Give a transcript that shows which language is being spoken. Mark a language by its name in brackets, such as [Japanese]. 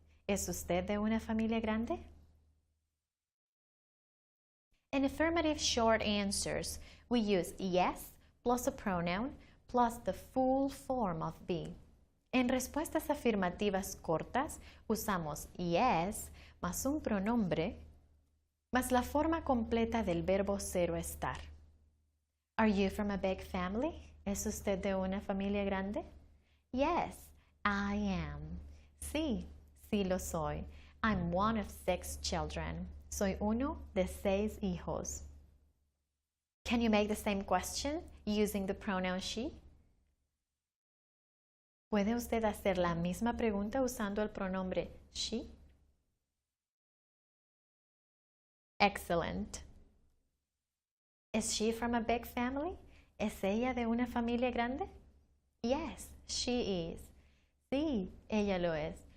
[Spanish] ¿Es usted de una familia grande? [English] In affirmative short answers, we use yes plus a pronoun plus the full form of be. [Spanish] En respuestas afirmativas cortas, usamos yes más un pronombre más la forma completa del verbo ser o estar. [English] Are you from a big family? [Spanish] ¿Es usted de una familia grande? [English] Yes, I am. [Spanish] Sí, sí lo soy. [English] I'm one of 6 children. [Spanish] Soy uno de 6 hijos. [English] Can you make the same question using the pronoun she? [Spanish] ¿Puede usted hacer la misma pregunta usando el pronombre she? [English] Excellent. Is she from a big family? [Spanish] ¿Es ella de una familia grande? [English] Yes, she is. [Spanish] Sí, ella lo es.